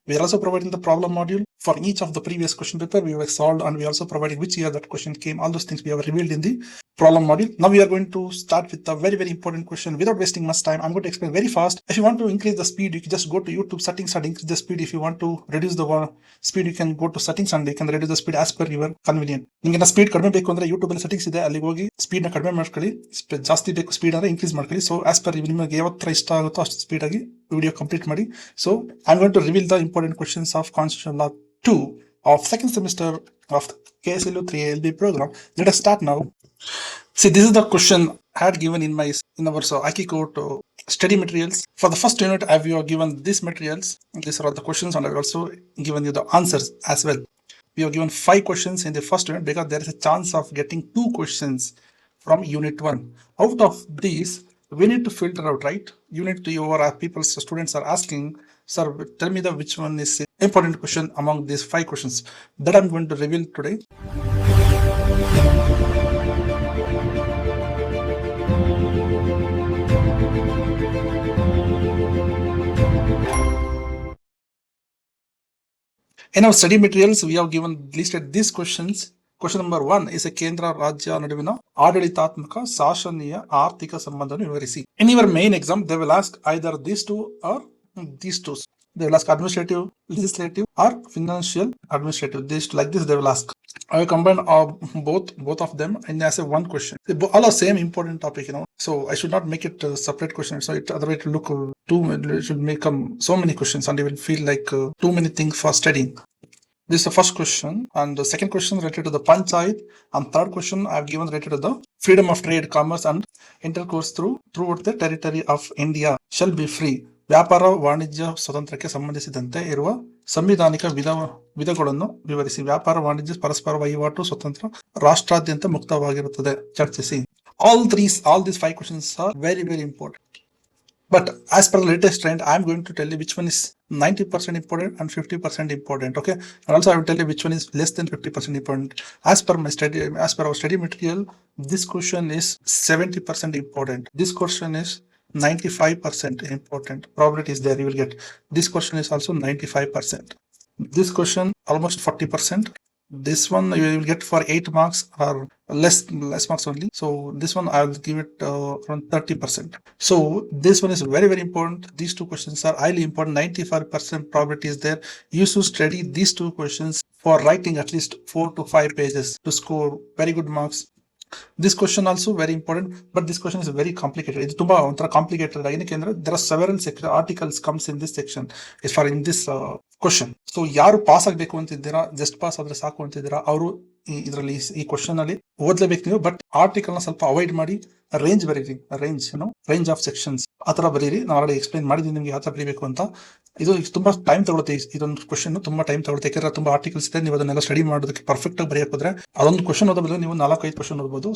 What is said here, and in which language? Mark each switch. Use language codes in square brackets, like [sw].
[en] We are also providing the problem module for each of the previous question paper we have solved, and we are also providing which year that question came. All those things we have revealed in the problem module. Now we are going to start with a very, very important question. Without wasting much time, I'm going to explain very fast. If you want to increase the speed, you can just go to YouTube settings and increase the speed. If you want to reduce the speed, you can go to settings and you can reduce the speed as per your convenient. [kn] ನಿಮಗೆ speed ಕಡಿಮೆ ಬೇಕು ಅಂದ್ರೆ YouTube ಅಲ್ಲಿ settings ಇದೆ, ಅಲ್ಲಿಗೆ ಹೋಗಿ speed ನ ಕಡಿಮೆ ಮಾಡ್ಕೊಳ್ಳಿ. ಜಾಸ್ತಿ ಬೇಕು ಸ್ಪೀಡ್ ಅಂದ್ರೆ ಇನ್ಕ್ರೀಸ್ ಮಾಡ್ಕೊಳ್ಳಿ. ಸೊ ಆಸ್ ಪರ್ ನಿಮಗೆ ಯಾವತ್ತರ ಇಷ್ಟ ಆಗುತ್ತೋ ಅಷ್ಟು ಸ್ಪೀಡ್ ಆಗಿ ವಿಡಿಯೋ ಕಂಪ್ಲೀಟ್ ಮಾಡಿ. [en] So I am going to reveal the important questions of constitution law 2 of second semester of KSLU 3LB program. Let us start now. See, this is the question I had given in our IQ code study materials. For the first unit, I have given these materials. These are all the questions, and I have also given you the answers as well. We have given 5 questions in the first unit because there is a chance of getting 2 questions from unit 1. Out of these, we need to filter out, right? Unit 2, your students are asking, sir, tell me which one is important question among these 5 questions. That I'm going to reveal today. In our study materials, we have given listed these questions. Question number 1 is a [kn] ಕೇಂದ್ರ ರಾಜ್ಯ ನಡುವಿನ ಆಡಳಿತಾತ್ಮಕ ಶಾಸನೀಯ ಆರ್ಥಿಕ ಸಂಬಂಧವನ್ನು ವಿವರಿಸಿ. [en] In your main exam, they will ask either these two or these two. They will ask administrative, legislative, or financial administrative. Like this, they will ask. I will combine both of them and as a one question. All are same important topic, So I should not make it a separate question. So otherwise it will look it should become so many questions, and it will feel like too many things for studying. This is the first question, and the second question related to the Panchayat, and third question I have given related to the freedom of trade, commerce, and intercourse throughout the territory of India shall be free. [kn] ವ್ಯಾಪಾರ ವಾಣಿಜ್ಯ ಸ್ವತಂತ್ರಕ್ಕೆ ಸಂಬಂಧಿಸಿದಂತೆ ಇರುವ ಸಂವಿಧಾನಿಕ ವಿಧಗಳನ್ನು ವಿವರಿಸಿ. ವ್ಯಾಪಾರ ವಾಣಿಜ್ಯ ಪರಸ್ಪರ ವಹಿವಾಟು ಸ್ವತಂತ್ರ ರಾಷ್ಟ್ರಾದ್ಯಂತ ಮುಕ್ತವಾಗಿರುತ್ತದೆ, ಚರ್ಚಿಸಿ. [en] All these 5 questions are very, very important. But as per the latest trend, I am going to tell you which one is 90% important and 50% important. Okay, and also I will tell you which one is less than 50% important. As per our study material, this question is 70% important. This question is 95% important. Probability is there, you will get. This question is also 95%. This question almost 40%. This one you will get for 8 marks or less marks only. So this one I will give it around 30%. So this one is very, very important. These 2 questions are highly important. 95% probability is there. You should study these 2 questions for writing at least 4 to 5 pages to score very good marks. This question also very important, but this question is very complicated. It's [kn] ತುಂಬಾ ಒಂಥರ [en] complicated [kn] ಯಾಕೆಂದ್ರೆ [en] there are several articles comes in this section in this question. So [kn] ಯಾರು pass ಆಗಬೇಕು ಅಂತಿದ್ದೀರಾ, just pass ಆದ್ರೆ ಸಾಕು ಅಂತಿದ್ದೀರಾ, ಅವರು ಇದರಲ್ಲಿ ಈ ಕ್ವಶನ್ ಅಲ್ಲಿ ಓದ್ಲೇಬೇಕು ನೀವು, ಬಟ್ ಆರ್ಟಿಕಲ್ ನ ಸ್ವಲ್ಪ ಅವಾಯ್ಡ್ ಮಾಡಿ ರೇಂಜ್ ಬರೀರಿ, ರೇಂಜ್ ಆಫ್ ಸೆಕ್ಷನ್ಸ್ ಆತರ ಬರೀರಿ. ನಾನು ಆಲ್ರೆಡಿ ಎಕ್ಸ್ಪ್ಲೈನ್ ಮಾಡಿದ್ದೀನಿ ನಿಮ್ಗೆ ಯಾವ ತರ ಬರೀಬೇಕು ಅಂತ. ಇದು ತುಂಬಾ ಟೈಮ್ ತಗೊಳುತ್ತೆ, ಇದೊಂದು ಕ್ವಶನ್ ತುಂಬಾ ಟೈಮ್ ತಗೊಳುತ್ತೆ, ಯಾಕಂದ್ರೆ ತುಂಬಾ ಆರ್ಟಿಕಲ್ಸ್ ಇದೆ. ನೀವು ಅದನ್ನೆಲ್ಲ ಸ್ಟಡಿ ಮಾಡೋದಕ್ಕೆ ಪರ್ಫೆಕ್ಟ್ ಆಗಿ ಬರೆಯಕ್ ಹೋದ್ರೆ ಅದೊಂದು ಕ್ವಶನ್ ಓದೋ ಬದಲು ನೀವು 4-5 ಕ್ವಶನ್ ಓದಬಹುದು.